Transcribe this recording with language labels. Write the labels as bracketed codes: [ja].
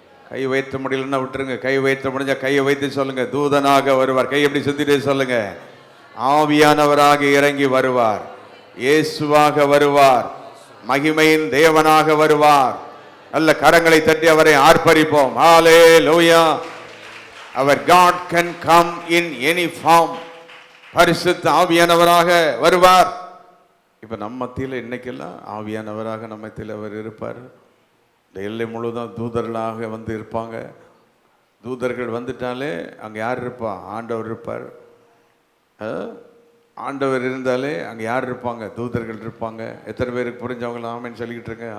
[ta] கை வைத்த முடியலன்னா விட்டுருங்க. கை வைத்த முடிஞ்சா கையை வைத்து சொல்லுங்க, தூதனாக வருவார். கை எப்படி சுத்திட்டு சொல்லுங்க, ஆவியானவராக இறங்கி வருவார், இயேசுவாக வருவார், மகிமையின் தேவனாக வருவார். நல்ல கரங்களை தட்டி அவரை ஆர்ப்பரிப்போம். ஹல்லேலூயா. அவர் [en] God can come in any form. [ta] பரிசுத்த ஆவியானவராக வருவார். இப்ப நம்ம மத்தியில் இன்னைக்கெல்லாம் ஆவியானவராக நம்ம மத்தியில் அவர் இருப்பார். இந்த எல்லை முழுவதும் தூதர்களாக வந்து இருப்பாங்க. தூதர்கள் வந்துட்டாலே அங்கே யார் இருப்பா? ஆண்டவர் இருப்பார். ஆண்டவர் இருந்தாலே அங்கே யார் இருப்பாங்க? தூதர்கள் இருப்பாங்க. எத்தனை பேருக்கு புரிஞ்சவங்க ஆமென் சொல்லிக்கிட்டு இருக்கேன்.